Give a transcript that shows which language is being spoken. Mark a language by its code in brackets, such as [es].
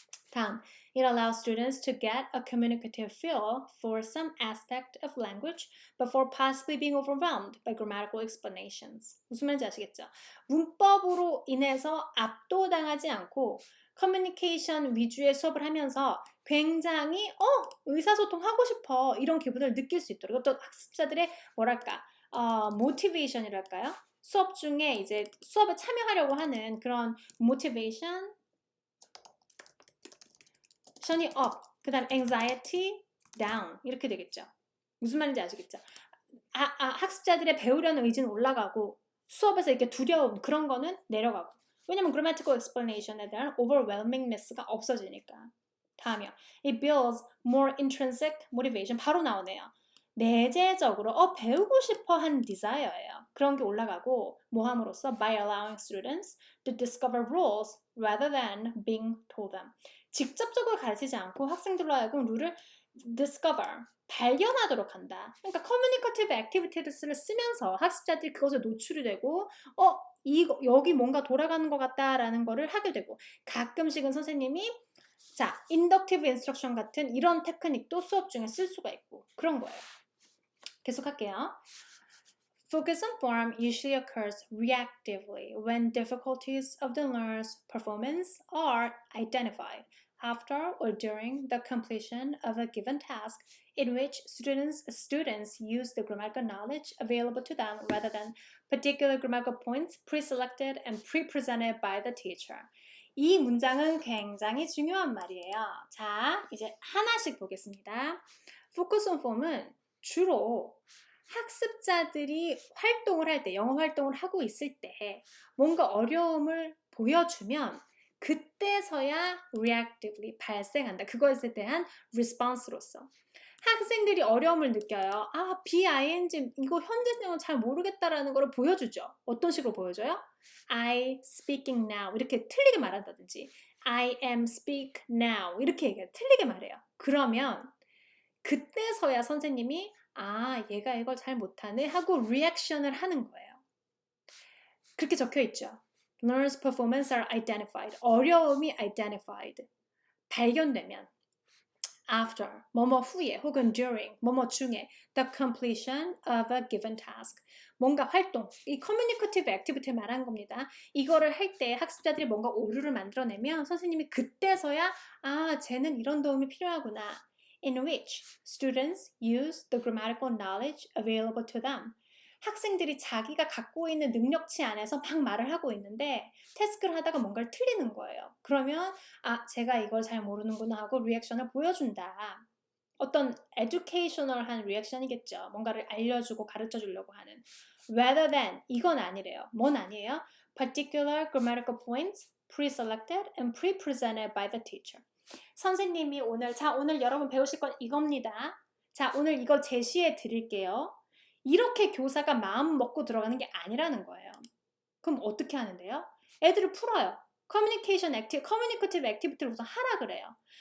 [en] 다음, it allows students to get a communicative feel for some aspect of language before possibly being overwhelmed by grammatical explanations. [ko] 무슨 말인지 아시겠죠? 문법으로 인해서 압도당하지 않고 커뮤니케이션 위주의 수업을 하면서 굉장히 의사소통하고 싶어 이런 기분을 느낄 수 있도록 또 학습자들의 뭐랄까 모티베이션이랄까요? 수업 중에 이제 수업에 참여하려고 하는 그런 모티베이션 션이 up, 그 다음 anxiety down 이렇게 되겠죠. 무슨 말인지 아시겠죠? 학습자들의 배우려는 의지는 올라가고 수업에서 이렇게 두려움 그런 거는 내려가고 왜냐면 grammatical explanation에 대한 overwhelmingness가 없어지니까. 다음이요. [en] It builds more intrinsic motivation. [ko] 바로 나오네요. 내재적으로 배우고 싶어 하는 desire예요. 그런 게 올라가고 뭐 함으로써 [en] by allowing students to discover rules rather than being told them. [ko] 직접적으로 가르치지 않고 학생들로 하여금 룰을 discover, 발견하도록 한다. 그러니까 communicative activities를 쓰면서 학습자들이 그것에 노출이 되고 여기 뭔가 돌아가는 것 같다라는 거를 하게 되고 가끔씩은 선생님이 inductive instruction 같은 이런 테크닉도 수업 중에 쓸 수가 있고 그런 거예요. 계속할게요. [en] Focus on form usually occurs reactively when difficulties of the learner's performance are identified after or during the completion of a given task in which students use the grammatical knowledge available to them rather than particular grammatical points pre-selected and pre-presented by the teacher. [ko] 이 문장은 굉장히 중요한 말이에요. 자, 이제 하나씩 보겠습니다. Focus on form은 주로 학습자들이 활동을 할 때, 영어 활동을 하고 있을 때 뭔가 어려움을 보여주면 그때서야 reactively 발생한다. 그것에 대한 response로서. 학생들이 어려움을 느껴요. BING 이거 현재형은 잘 모르겠다라는 걸 보여주죠. 어떤 식으로 보여줘요? [en] I speaking now [ko] 이렇게 틀리게 말한다든지 [en] I am speak now [ko] 이렇게 얘기해요. 틀리게 말해요. 그러면 그때서야 선생님이 얘가 이걸 잘 못하네 하고 리액션을 하는 거예요. 그렇게 적혀 있죠. [en] Learners' performance are identified. [ko] 어려움이 identified. 발견되면 after, 뭐뭐 후에 혹은 during, 뭐뭐 중에 [en] the completion of a given task. [ko] 뭔가 활동, 이 communicative activity 말한 겁니다. 이거를 할 때 학습자들이 뭔가 오류를 만들어내면 선생님이 그때서야 쟤는 이런 도움이 필요하구나. [en] In which students use the grammatical knowledge available to them. [ko] 학생들이 자기가 갖고 있는 능력치 안에서 막 말을 하고 있는데 태스크를 하다가 뭔가를 틀리는 거예요. 그러면 제가 이걸 잘 모르는구나 하고 리액션을 보여준다. 어떤 educational한 리액션이겠죠. 뭔가를 알려주고 가르쳐주려고 하는. [en] Rather than [ko] 이건 아니래요. 뭔 아니에요? [en] Particular grammatical points pre-selected and pre-presented by the teacher. [ko] 선생님이 오늘 여러분 배우실 건 이겁니다. 오늘 이거 제시해 드릴게요. 이렇게 교사가 마음 먹고 들어가는 게 아니라는 거예요. 그럼 어떻게 하는데요? 애들을 풀어요. 커뮤니케이티브 액티비티를 우선 하라 그래요.